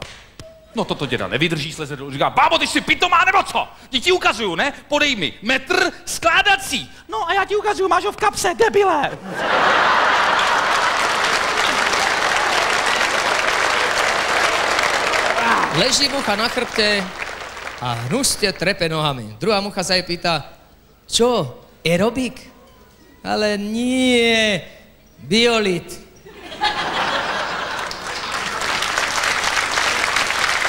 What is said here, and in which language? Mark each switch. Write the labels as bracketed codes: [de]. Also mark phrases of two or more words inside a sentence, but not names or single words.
[cs] No toto děda nevydrží, sleze dolů. Říká, bábo, ty jsi pitomá nebo co? Ti ukazuju, ne? Podej mi metr skládací. No a já ti ukazuju, máš ho v kapse, debile. [sk] Leží mucha na chrbte a hnusne trepe nohami. Druhá mucha sa jej pýta, čo, aerobik? Ale nie, biolit.